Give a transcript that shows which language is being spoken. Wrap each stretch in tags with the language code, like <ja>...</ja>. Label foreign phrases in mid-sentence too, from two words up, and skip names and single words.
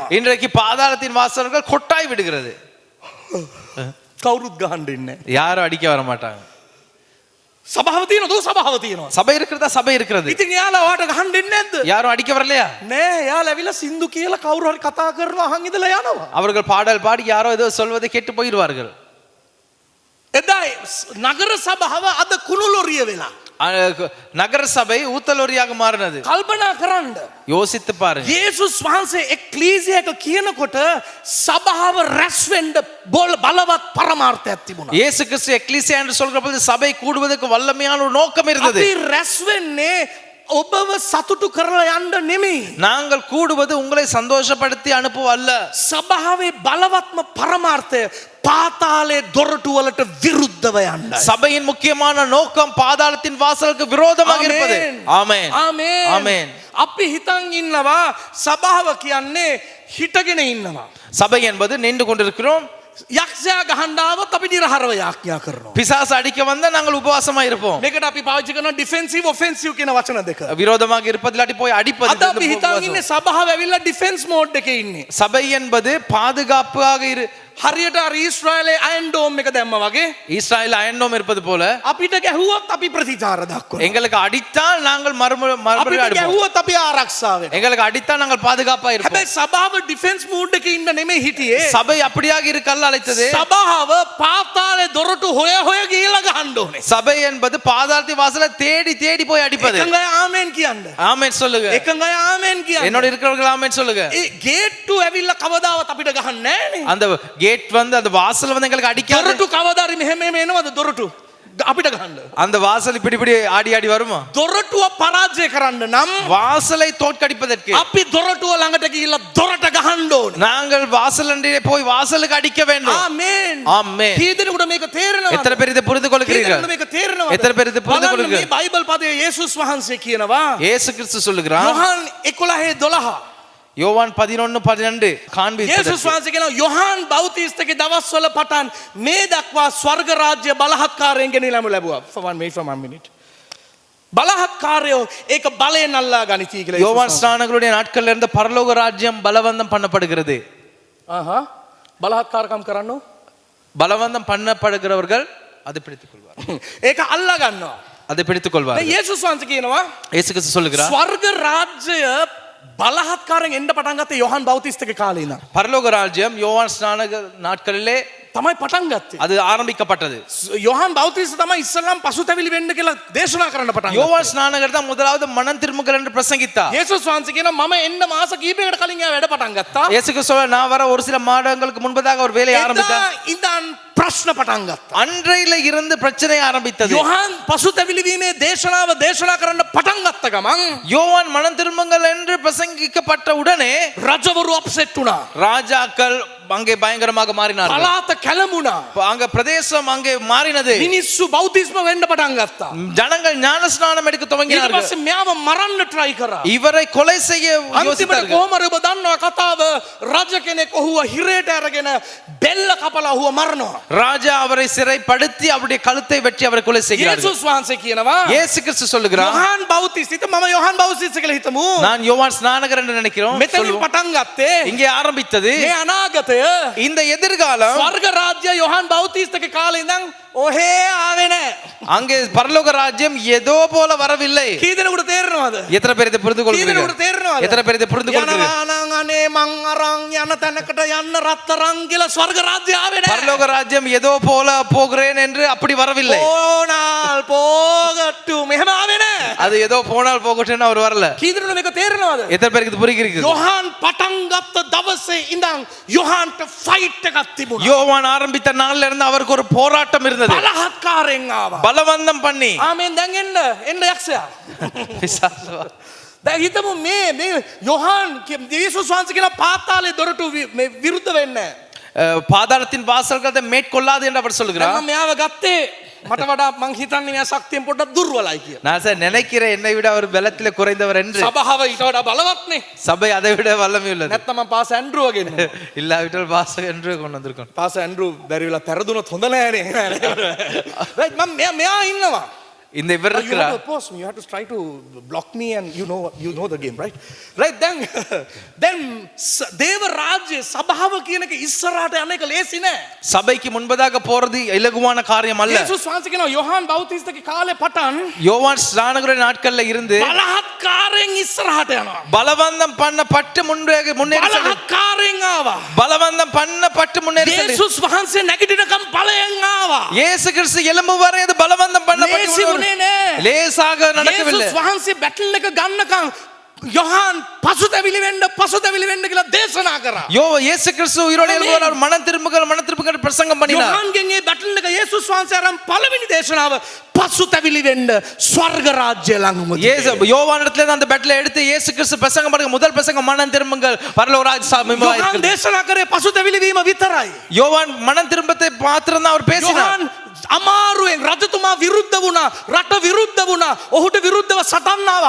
<ta>இன்றைக்கு பாதாளத்தின் வாசல்கள் கொட்டாய் விடுகிறது.</ta> <si>කවුරුත් ගහන්න ඉන්නේ නැහැ.</si> <ta>யாரும் அடிக்க வர மாட்டாங்க.</ta> <si>සභාව තියෙනවද? සභාව තියෙනවා.</si> <ta>சபை இருக்கிறதா? சபை இருக்கிறது.</ta> <si>ඉතින් යාලා වාට ගහන්න ඉන්නේ නැද්ද?</si> <ta>யாரும் அடிக்க வரலையா?</ta> <si>නෑ යාලා ඇවිල්ලා සින්දු කියලා කවුරු හරි කතා කරනවා අහන් ඉඳලා යනවා.</si> <ta>அவர்கள் பாடல் பாடி யாரோ ஏதோ சொல்வதை கேட்டு போயிடுவார்கள்.</ta> <si>එදා නගර සභාව අද කුණුලොරිය වෙලා.</si> <ta>நகர சபை ஊத்தலொரியாக மாறினது.</ta> <si>කල්පනා කරන්න.</si> <ta>யோசித்து பாருங்க.</ta> <si>යේසුස් වහන්සේ එක්ලීසියා එක කියනකොට සභාව රැස් වෙන්න බලවත් පරමාර්ථයක් තිබුණා.</si> <ta>இயேசு கிறிஸ்து எக்லீசியா என்று சொல்கிற பொழுது சபை கூடுவதற்கு வல்லமையான ஒரு நோக்கம் இருந்தது.</ta> <si>අපි රැස් වෙන්නේ ඔබව සතුටු කරලා යන්න නෙමෙයි.</si> <ta>நாங்கள் கூடுவது உங்களை சந்தோஷப்படுத்தி அனுப்புவ அல்ல.</ta> <si>සභාවේ බලවත්ම පරමාර්ථය පාතාලේ දොරටු වලට විරුද්ධව යන්න.</si> <ta>சபையின் முக்கியமான நோக்கம் பாதாளத்தின் வாசலுக்கு விரோதமாக இருப்பது. ஆமென்.</ta> <si>ආමේන්.</si> <ta>ஆமென்.</ta> <si>අපි හිතන් ඉන්නවා සභාව කියන්නේ හිටගෙන ඉන්නවා.</si> <ta>சபை என்பது நின்று கொண்டிருக்கிறோம்.</ta> <si>යක්ෂයා ගහන්න ආවොත් අපි නිරහරව යාඥා කරනවා.</si> <ta>பிசாசு அடிக்க வந்தா நாங்கள் உபவாசமா இருப்போம்.</ta> <si>මේකට අපි පාවිච්චි කරන</si> <en>defensive offensive</en> <si>කියන වචන දෙක.</si> <ta>விரோதமாக இருப்பது இல்லாட்டி போய் அடிப்பது.</ta> <si>අද අපි හිතාගෙන ඉන්නේ සභාව ඇවිල්ලා</si> <en>defense mode</en> <si>එකේ ඉන්නේ.</si> <ta>சபை என்பது பாதுகாப்பாக</ta> <si>හරියට අර ඊශ්‍රායලේ අයන් ඩෝම් එක දැම්මා වගේ</si> <ta>இஸ்ராயல் அயன்டோம் இருப்பது போல</ta> <si>අපිට ගැහුවොත් අපි ප්‍රතිචාර දක්වනවා.</si> <ta>எங்களுக்கு அடித்தால் நாங்கள் மறுபடியும்</ta> <si>අපිට</si> <ta>அடிப்போம்.</ta> <si>ගැහුවොත් අපි ආරක්ෂා වෙනවා.</si> <ta>எங்களுக்கு அடித்தால் நாங்கள் பாதுகாப்பா இருப்போம்.</ta> <si>හැබැයි සභාව</si> <en>defense mode</en> <si>එකේ ඉන්න නෙමෙයි හිටියේ.</si> <ta>சபை அப்படியாக இருக்கல்ல அழைத்தது.</ta> <si>සභාව පාතාලේ දොරටු හොය හොය ගිහලා ගහන්න ඕනේ.</si> <ta>சபை என்பது பாதாளத்தின் வாசலை தேடி தேடி போய் அடிப்பது.</ta> <si>එකඟ අය ආමෙන් කියන්න.</si> <ta>ஆமென் சொல்லுங்க.</ta> <si>එකඟ අය ආමෙන් කියන්න.</si> <ta>என்னோட இருக்கிறவர்கள் ஆமென் சொல்லுங்க.</ta> <si>ඒ ගේට්ටු ඇවිල්ලා කවදාවත් අපිට ගහන්නේ නැහැ නේ.</si> <ta>அந்த கேட் வந்து அந்த வாசல் வந்து எங்களுக்கு அடிக்காது.</ta> <si>දොරටු කවදාරි මෙහෙම එනවද දොරටු අපිට ගහන්න.</si> <ta>அந்த வாசல் இப்படி இப்படி ஆடி ஆடி வருமா?</ta> <si>දොරටුව පරාජය කරන්න නම්</si> <ta>வாசலை தோற்கடிப்பதற்கு</ta> <si>අපි දොරටුව ළඟට ගිහිල්ලා දොරට ගහන්න ඕනේ.</si> <ta>நாங்கள் வாசல் அண்டிலே போய் வாசலுக்கு அடிக்க வேண்டும்.</ta> <si>ආමේන්.</si> <ta>ஆமென்.</ta> <si>කී දෙනෙකුට මේක තේරෙනවද?</si> <ta>எத்தனை பேர் இதை புரிந்து</ta> <si>කී</si> <ta>கொள்கிறீர்கள்?</ta> <si>දෙනෙකුට මේක තේරෙනවද?</si> <ta>எத்தனை பேர் இதை புரிந்து</ta> <si>බලන්න</si> <ta>கொள்கிறீர்கள்?</ta> <si>මේ බයිබල් පදයේ යේසුස් වහන්සේ කියනවා</si> <ta>இயேசு கிறிஸ்து சொல்லுகிறார்.</ta> <si>යොහන් 11:12</si> <ta>யோவான் 11:12 காண்பித்தது.</ta> <si>යේසුස් වහන්සේ කියනවා යොහන් බෞතිස්තගේ දවස්වල පටන් මේ දක්වා ස්වර්ග රාජ්‍ය බලහත්කාරයෙන් ගෙනියලම ලැබුවා.</si> <en>for one minute.</en> <si>බලහත්කාරයෝ ඒක බලයෙන් අල්ලා ගනිති කියලා.</si> <ta>யோவான் ஸ்நானகருடைய நாட்கள்ல இருந்த பரலோக ராஜ்யம் பலவந்தம் பண்ணப்படுகிறது.</ta> <si>ආහා බලහත්කාරකම් කරන්නෝ</si> <ta>பலவந்தம் பண்ணப்படுகிறவர்கள் அதை பிடித்துக் கொள்வார்கள்.</ta> <si>ඒක අල්ලා ගන්නවා.</si> <ta>அதை பிடித்துக் கொள்வார்கள்.</ta> <si>දැන් යේසුස් වහන්සේ කියනවා</si> <ta>இயேசு கிறிஸ்து சொல்லுகிறார்.</ta> <si>ස්වර්ග රාජ්‍යය බලහත්කාරයෙන් එන්න පටන් ගත්තේ යොහන් බෞතිස්තගේ කාලේ ඉඳන්.</si> <ta>பரலோக ராஜ்யம் யோவான் ஸ்நானக நாட்களிலே</ta> <si>තමයි පටන් ගත්තේ.</si> <ta>அது ஆரம்பிக்கப்பட்டது.</ta> <si>යොහන් බෞතිස්ත තමයි ඉස්සල්ලාම පසුතැවිලි වෙන්න කියලා දේශනා කරන්න පටන් ගත්තා.</si> <ta>யோவான் ஸ்நானகர் தான் முதலாவது மனம் திரும்புங்கள் என்று பிரசங்கித்தார்.</ta> <si>යේසුස් වහන්සේ කියනවා මම එන්න මාස කීපයකට කලින් එයා වැඩ පටන් ගත්තා.</si> <ta>இயேசு கிறிஸ்து நான் வர ஒரு சில மாதங்களுக்கு முன்பதாக ஒரு வேலையை ஆரம்பித்தார்.</ta> <si>එදා ඉඳන් ප්‍රශ්න පටන් ගත්තා.</si> <ta>அன்றையில இருந்து பிரச்சனை ஆரம்பித்தது.</ta> <si>යොහන් පසුතැවිලි වීමේ දේශනාව දේශනා කරන්න පටන් ගත්ත ගමන්</si> <ta>யோவான் மனம் திரும்புங்கள் என்று பிரசங்கிக்கப்பட்ட உடனே</ta> <si>රජවරු අප්සෙට් වුණා.</si> <ta>ராஜாக்கள் அங்கே பயங்கரமாக மாறினார்கள்.</ta> <si>පලාත කැළඹුණා.</si> <ta>அங்க பிரதேசம் அங்கே மாறினது.</ta> <si>මිනිස්සු බෞතිස්ම වෙන්න පටන් ගත්තා.</si> <ta>ஜனங்கள் ஞானஸ்நானம் எடுக்க</ta> <si>ඊට</si> <ta>துவங்கினார்கள்.</ta> <si>පස්සේ මෙයාව මරන්න try කරා.</si> <ta>இவரை கொலை செய்ய</ta> <si>අන්තිමට</si> <ta>யோசித்தார்கள்.</ta> <si>කොහමද ඔබ දන්නවා කතාව රජ කෙනෙක් ඔහුව හිරේට අරගෙන බෙල්ල කපලා ඔහුව මරනවා.</si> <ta>ராஜா அவரை சிறைப்படுத்தி அவருடைய கழுத்தை வெட்டி அவரை கொலை செய்கிறார்கள்.</ta> <si>යේසුස් වහන්සේ කියනවා</si> <ta>இயேசு கிறிஸ்து சொல்லுகிறார்.</ta> <si>යොහන් බෞතිස්ත මම යොහන් බෞතිස්ත කියලා හිතමු.</si> <ta>நான் யோவான் ஸ்நானகர் என்று நினைக்கிறோம்.</ta> <si>මෙතනින් පටන් ගත්තේ</si> <ta>இங்கே ஆரம்பித்தது</ta> <si>මේ අනාගතය</si> <ta>இந்த எதிர்காலம்.</ta> <si>ස්වර්ග රාජ්‍ය යොහන් බෞතිස්තගේ කාලේ ඉඳන් ඔහේ ආවේ නැහැ.</si> <ta>அங்கே பரலோக ராஜ்யம் ஏதோ போல வரவில்லை.</ta> <si>කී දෙනෙකුට තේරෙනවද?</si> <ta>எத்தனை பேர் இதை புரிந்து</ta> <si>කී දෙනෙකුට</si> <ta>கொள்கிறீர்கள்?</ta> <si>තේරෙනවද?</si> <ta>எத்தனை பேர் இதை புரிந்து கொள்கிறீர்கள்?</ta> <si>යනවා නම් අනේ මං අරන් යන තැනකට යන්න රත්තරන් කියලා ස්වර්ග රාජ්‍ය ආවේ නැහැ.</si> <ta>பரலோக ராஜ்யம் ஏதோ போல போகிறேன் என்று அப்படி வரவில்லை. போனால் போகட்டும்</ta> <si>මෙහෙම ආවේ නැහැ.</si> <ta>அது ஏதோ போனால் போகட்டும்னு அவர் வரல.</ta> <si>කී දෙනෙකුට මේක තේරෙනවද?</si> <ta>எத்தனை பேருக்கு இது புரிகிறது?</ta> <si>යොහන් පටන් ගත්ත දවසේ ඉඳන් යොහන්ට ෆයිට් එකක් තිබුණා.</si> <ta>யோவான் ஆரம்பித்த நாள்ல இருந்து அவருக்கு ஒரு போராட்டம் இருந்தது.</ta> <si>බලහත්කාරයෙන් ආවා.</si> <ta>பலவந்தம் பண்ணி</ta> <si>ආමෙන් දැන් එන්න යක්ෂයා.</si> <ta>பிசாசு.</ta> <si>දැන් හිතමු මේ යොහන් යේසුස් වහන්සේ කියන පාතාලේ දොරටු මේ විරුද්ධ වෙන්නේ නැහැ.</si> <ta>பாதாளத்தின் வாசல்களை மேற்கொள்ளாது என்று அவர்</ta> <si>දැන්</si> <ta>சொல்லுகிறார்.</ta> <si>මම මෙයාව ගත්තේ මට වඩා මං හිතන්නේ මෙයා ශක්තියෙන් පොඩ්ඩක් දුර්වලයි කියලා.</si> <ta>நான் சார் நினைக்கிறேன் என்னை விட அவர் பலத்திலே குறைந்தவர் என்று.</ta> <si>සභාව ඊට වඩා බලවත්නේ.</si> <ta>சபை அதை விட வல்லமை உள்ளது.</ta> <si>නැත්නම් මම පාස ඇන්ඩ්‍රූව ගෙන්නනවා.</si> <ta>இல்லாவிட்டால் பாச என்று கொண்டு வந்திருக்கோம்.</ta> <si>පාස ඇන්ඩ්‍රූ බැරි වෙලා පෙරදුනොත් හොඳ නෑනේ. right මම මෙයා ඉන්නවා.</si> <ta>இந்த இவர்</ta> <en>You have to</en> <ta>இருக்கிறார்.</ta> <en>oppose me. You have to try to block me and you know the game, right? Right then</en> <si>දේව රාජ්‍ය සභාව කියන එක ඉස්සරහට යන එක ලේසි නෑ.</si> <ta>சபைக்கு முன்பதாக போறது இலகுவான காரியம் அல்ல.</ta> <si>යේසුස් වහන්සේ කියනවා යොහන් බෞතිස්තගේ කාලේ පටන්</si> <ta>யோவான் ஸ்நானகருடைய நாட்கள்ல இருந்து</ta> <si>බලහත්කාරයෙන් ඉස්සරහට යනවා.</si> <ta>பலவந்தம் பண்ணப்பட்டு முன்னேறி</ta> <si>බලහත්කාරයෙන් ආවා.</si> <ta>பலவந்தம் பண்ணப்பட்டு முன்னேறி</ta> <si>යේසුස් වහන්සේ නැගිටිනකම් බලයෙන් ආවා.</si> <ta>இயேசு கிறிஸ்து எழும்பு வரை அது பலவந்தம் பண்ணப்பட்டு லேசாக நடக்கவில்லை.</ta> <si>යේසුස් වහන්සේ බැටල් එක ගන්නකම් යොහන් පසුතැවිලි වෙන්න කියලා දේශනා කරා.</si> <ta>இயேசு கிறிஸ்து உயிரோடு எழும்புவார். அவர் மனம் திரும்புங்கள் பிரசங்கம் பண்ணினார்.</ta> <si>යොහන්ගෙන් ඒ බැටල් එක යේසුස් වහන්සේ අරන් පළවෙනි දේශනාව පසුතැවිලි වෙන්න ස්වර්ග රාජ්‍ය ළඟම.</si> <ta>யோவானிடத்துல அந்த பெட்ல எடுத்து இயேசு கிறிஸ்து பிரசங்கம் பண்ணுங்க. முதல் பிரசங்கம் மனம் திரும்புங்கள் பரலோக ராஜ்யம் சமீபமாக</ta> <si>යොහන්</si> <ta>இருக்கிறது.</ta> <si>දේශනා කරේ පසුතැවිලි වීම විතරයි.</si> <ta>யோவான் மனம் திரும்பத்தை மாத்திரம் தான் அவர் பேசினார்.</ta> <si>යොහන් අමාරුවෙන් රජතුමා විරුද්ධ වුණා, රට විරුද්ධ වුණා, ඔහුට විරුද්ධව සටන් ආවා.</si>